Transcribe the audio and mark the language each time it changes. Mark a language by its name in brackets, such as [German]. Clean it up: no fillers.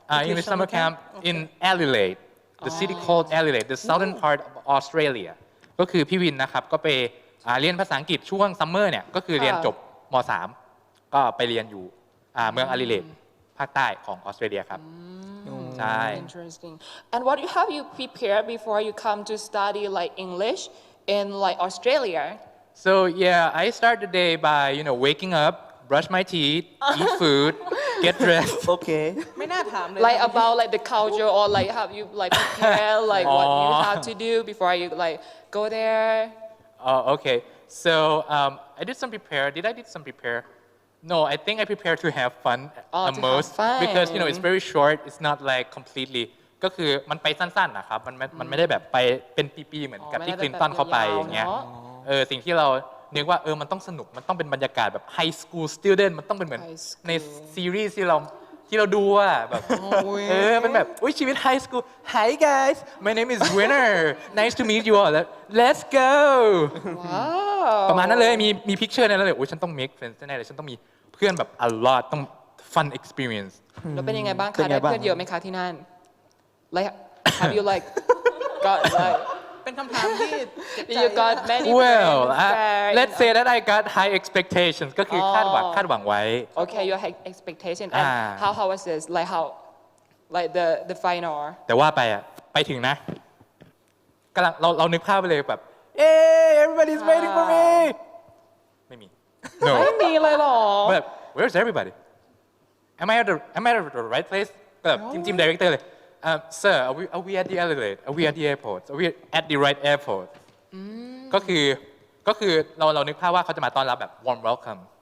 [English] English summer camp in Adelaide the city called Adelaide the southern part of Australia [Thai] ก็คือพี่วินนะครับก็ไปเรียนภาษาอังกฤษช่วงซัมเมอร์เนี่ยก็คือเรียนจบม.3 ก็ไปเรียนอยู่เมืองอดิเลดภาคใต้ของออสเตรเลียครับใช่ [English] Interesting and what have you prepared before you come to study like English in like Australia so yeah I start the day by waking up brush my teeth eat food get dressed okay [Thai] ไม่น่าถามเลย [English] like about like the culture or like have you like prepare like what you have to do before you like go there okay so I did some prepare did I did some prepare no I think I prepare to have fun to most have fun. because it's very short it's not like completely [Thai] ก็คือมันไปสั้นๆนะครับมันไม่ได้แบบไปเป็นปีๆเหมือนกับที่คลินตันเข้าไปอย่างเงี้ยสิ่งที่เรานึกว่ามันต้องสนุกมันต้องเป็นบรรยากาศแบบ high school student มันต้องเป็นเหมือนในซีรีส์ที่เราดูอ่ะแบบ เป็นแบบชีวิต high school [English] Hi guys my name is Winner nice to meet you all let's go [Thai] ประมาณนั้นเลยมี picture นั้นเลยฉันต้อง make friends แน่เลยฉันต้องมีเพื่อนแบบ a lot ต้อง fun experience แล้วเป็นยังไงบ้างคะได้เพื่อนเยอะไหมคะที่นั่น [English] like have you like got like [Thai] เป็นคำถามที่ [English] you got many well friends let's say that I got high expectations [Thai] ก็คือคาดหวังไว้ [English] okay your expectation and how was this like how like the final [Thai] แต่ว่าไปถึงนะกำลังเรานึกภาพไปเลยแบบ [English] everybody's waiting for me [Thai] ไม่มี no ไม่มีเลยหรอ [English] but where's everybody am I at the right place [Thai] ก็แบบจิ้ม director เลย [English] sir are we at the Adelaide are we at the airport are we at the right airport [Thai] ก็คือเรานึกภาพว่าเขาจะมาต้อนรับแบบ warm welcome